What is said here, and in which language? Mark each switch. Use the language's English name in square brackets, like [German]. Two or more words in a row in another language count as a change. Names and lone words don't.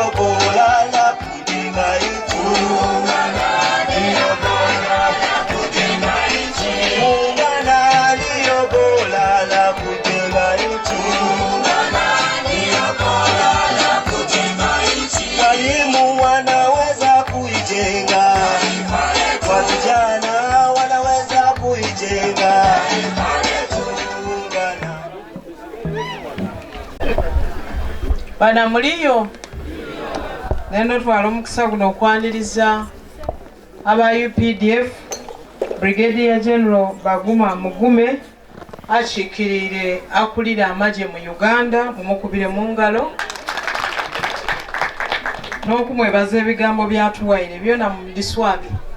[Swahili] bora la kujenga nchi, tuungana ndiyo bora la kujenga nchi, tuungana ndiyo bora la kujenga nchi, tuungana ndiyo bora la kujenga nchi. Walimu wanaweza kuijenga, vijana wanaweza kuijenga, tuungana. [Ganda] Bana muliyo nendo twala omukisa guno okwaniriza aba UPDF Brigadier General Baguma Mugume akiikirire akulira amagye mu Uganda, mumukubire mu ngalo n'okumwebaza ebigambo byatuwaire byona mu Diswabi.